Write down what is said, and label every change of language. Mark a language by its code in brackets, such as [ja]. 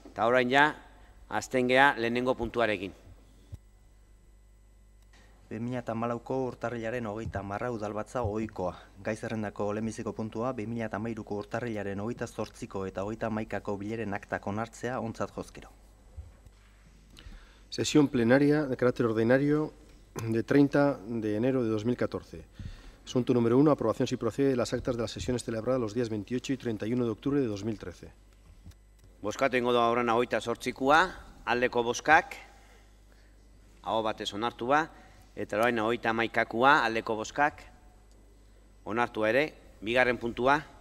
[eu] Eta orain ja, azten gea lehenengo puntuarekin. 2014ko urtarrilaren 30 udalbatza ohikoa. Gai zerrendako lehenbiziko puntua 2013ko urtarrilaren 28ko eta 31ko bileren aktak onartzea ontzat jozkero. [es] Sesión plenaria de carácter ordinario de 30 de enero de 2014. Asunto número 1. Aprobación si procede de las actas de las sesiones celebradas los días 28 y 31 de octubre de 2013. [eu] Bozkatu ingo da horren 28koa, aldeko bozkak, aho batez onartu ba, eta orain 31koa, aldeko bozkak, onartu ere, bigarren puntua.